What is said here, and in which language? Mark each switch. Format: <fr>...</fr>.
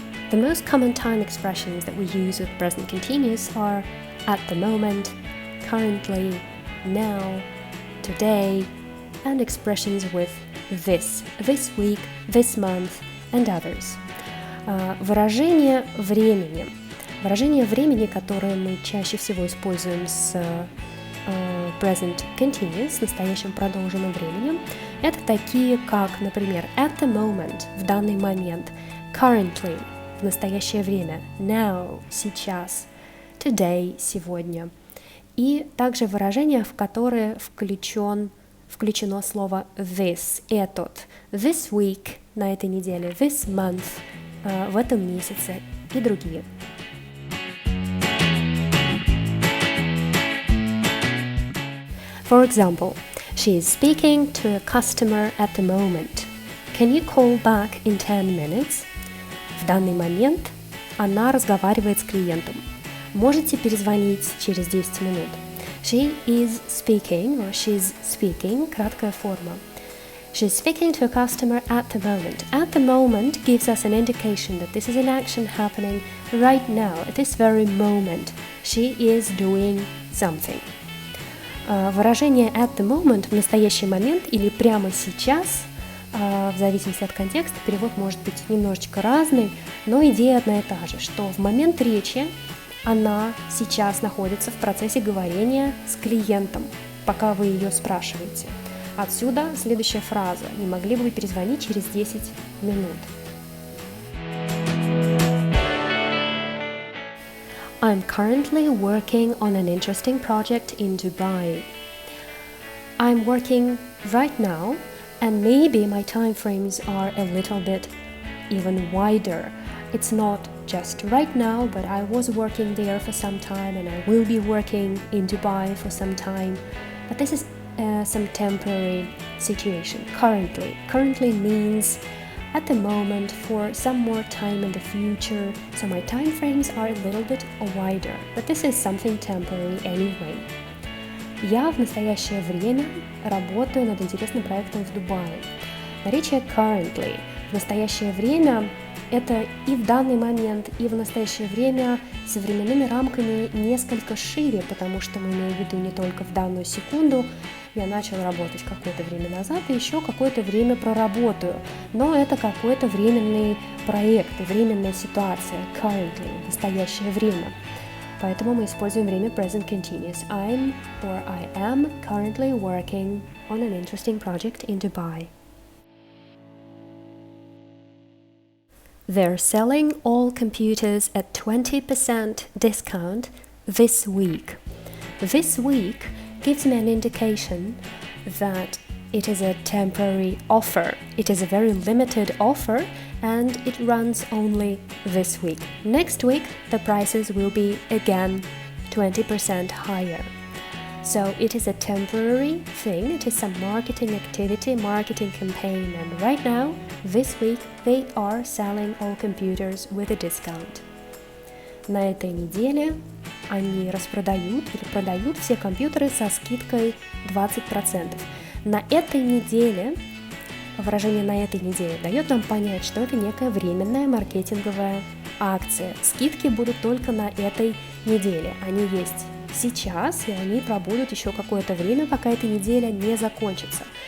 <en>The most common time expressions that we use with present continuous are at the moment, currently, now, today, and expressions with this week, this month, and others.</en> <ru>Выражение времени. Выражение времени, которое мы чаще всего используем с present continuous, с настоящим продолженным временем, это такие, как, например,</ru> <en>at the moment,</en> <ru>в данный момент, currently, в настоящее время, now, сейчас, today, сегодня. И также выражения, в которые включено слово this, этот,</ru> <en>this week,</en> <ru>на этой неделе,</ru> <en>this month,</en> <ru>в этом месяце и другие.</ru> <en>For example, she is speaking to a customer at the moment. Can you call back in 10 minutes?</en> <ru>В данный момент она разговаривает с клиентом. Можете перезвонить через 10 минут.</ru> <en>She is speaking, or she's speaking,</en> <ru>краткая форма.</ru> <en>She's speaking to a customer at the moment. At the moment gives us an indication that this is an action happening right now, at this very moment. She is doing something.</en> <ru>Выражение</ru> <en>at the moment</en> <ru>в настоящий момент или прямо сейчас, в зависимости от контекста, перевод может быть немножечко разный, но идея одна и та же, что в момент речи она сейчас находится в процессе говорения с клиентом, пока вы ее спрашиваете. Отсюда следующая фраза. Не могли бы вы перезвонить через 10 минут?</ru> <en>I'm currently working on an interesting project in Dubai. I'm working right now, and maybe my time frames are a little bit even wider. It's not just right now, but I was working there for some time, and I will be working in Dubai for some time. But this is some temporary situation. Currently means at the moment, for some more time in the future, so my time frames are a little bit wider, but this is something temporary anyway.</en> <ru>Я в настоящее время работаю над интересным проектом в Дубае. Наречие currently в настоящее время это и в данный момент, и в настоящее время с временными рамками несколько шире, потому что мы имеем в виду не только в данную секунду. Я начал работать какое-то время назад и еще какое-то время проработаю. Но это какой-то временный проект, временная ситуация, currently, настоящее время. Поэтому мы используем время present continuous.</ru> <en>I'm or I am currently working on an interesting project in Dubai. They're selling all computers at 20% discount this week. This week gives me an indication that it is a temporary offer. It is a very limited offer and it runs only this week. Next week, the prices will be again 20% higher. So it is a temporary thing, it is some marketing activity, marketing campaign, and right now, this week, they are selling all computers with a discount.</en> <ru>На этой неделе они распродают или продают все компьютеры со скидкой 20%. На этой неделе, выражение «на этой неделе» дает нам понять, что это некая временная маркетинговая акция. Скидки будут только на этой неделе. Они есть сейчас, и они пробудут еще какое-то время, пока эта неделя не закончится.</ru>